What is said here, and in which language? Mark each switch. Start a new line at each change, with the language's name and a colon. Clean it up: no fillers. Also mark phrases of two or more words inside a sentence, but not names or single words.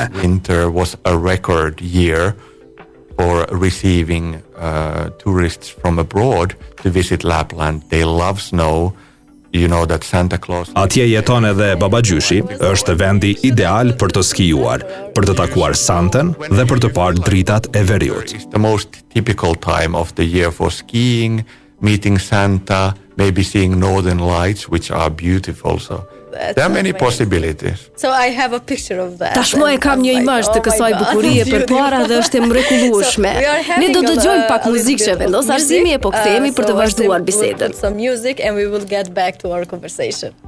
English: Winter was a record year for receiving tourists from abroad to visit Lapland. They love snow. You know that Santa Claus.
Albanian: Atje jeton edhe babagjyshi, është vendi ideal për të skijuar, për të takuar Santën dhe për të parë dritat e veriut.
English: It's the most typical time of the year for skiing, meeting Santa, maybe seeing northern lights, which are beautiful. So there are many possibilities. So I have a picture of that.
Albanian: Tashmë e kam një imazh të kësaj bukurie përpara dhe është e mrekullueshme. Ne do dëgjojmë pak muzikë që vendos arsimi e po kthehemi për të vazhduar bisedën.
English: Some music and we will get back to our conversation.